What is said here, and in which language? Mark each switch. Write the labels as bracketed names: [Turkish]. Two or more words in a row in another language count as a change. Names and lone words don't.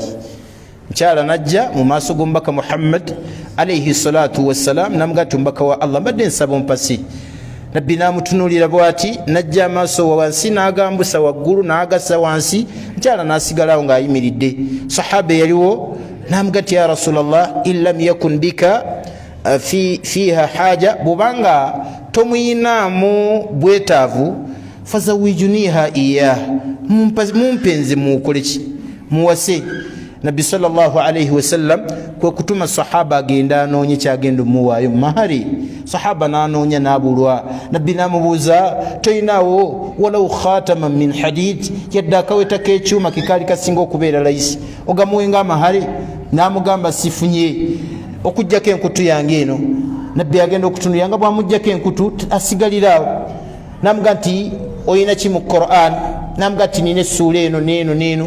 [Ganda] Mukyala najja mu maaso g'omubaka Muhammad [Arabic] عليه الصلاة والسلام [Ganda] namugati omubaka wa Allah mbadde nsaba ompasi. Nabbi n'amutunuulira bw'ati, najja amaaso wansi n'agambusa waggulu n'agassa wansi, mukyala n'asigalawo ng'ayimiridde. Sahaba yaliwo n'amugati [Arabic] يا رسول الله، إن لم يكن بك فيها حاجة, [Ganda] bw'obanga tomuyinaamu bwetaavu, [Arabic] فزوجنيها إيا, [Ganda] mumpenze mukoleki muwase. Nabbi [Arabic] صلى الله عليه وسلم [Ganda] kwe kutuma sahaba agenda anoonye kyagenda omuwaayo mahari. Sahaba n'anoonya n'abulwa. Nabbi n'amubuuza, toyinaawo [Arabic] ولو خاتما من حديد, [Ganda] yadde akaweta k'ekyuma kekaali kasinga okubeera layisi, ogamuwenga amahari? N'amugamba sifunye okuggyako enkutu yange eno. Nabbi agenda okutunulira nga bw'amuggyako enkutu asigaliraawo. N'amuga nti oyina ki mu Qur'an? N'amuga nti nina essuula eno n'eno n'eno.